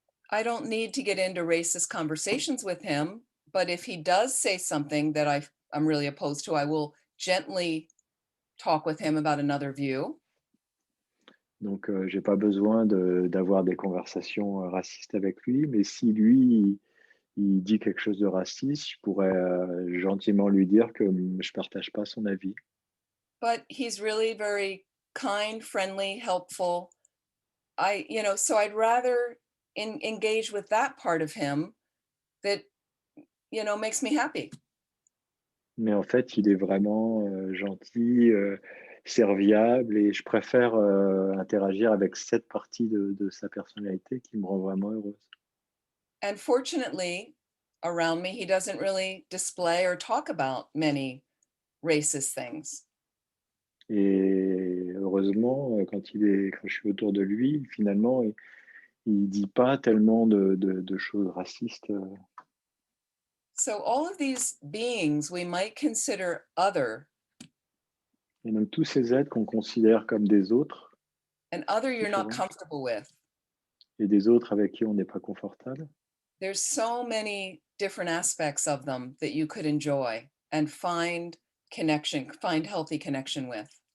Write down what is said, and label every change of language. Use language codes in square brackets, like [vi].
[en] I don't need to get into racist conversations with him, but if he does say something that I'm really opposed to, I will gently talk with him about another view. [fr] Donc, j'ai pas besoin d'avoir des conversations racistes avec lui, mais si lui, il dit quelque chose de raciste, je pourrais gentiment lui dire que je partage pas son avis. [en] But he's really very kind, friendly, helpful. So I'd rather engage with that part of him that, makes me happy. [fr] Mais en fait, il est vraiment gentil, serviable, et je préfère interagir avec cette partie de sa personnalité qui me rend vraiment heureuse. [en] And fortunately, around me, he doesn't really display or talk about many racist things. [fr] Et heureusement, quand je suis autour de lui, finalement, il dit pas tellement de choses racistes. [en] So all of these beings we might consider other, [fr] Et donc tous ces êtres qu'on considère comme des autres, [en] and other you're not [fr] différents, [en] comfortable with. [fr] et des autres avec qui on n'est pas confortable, [en] There's so many different aspects of them that you could enjoy and find healthy connection with.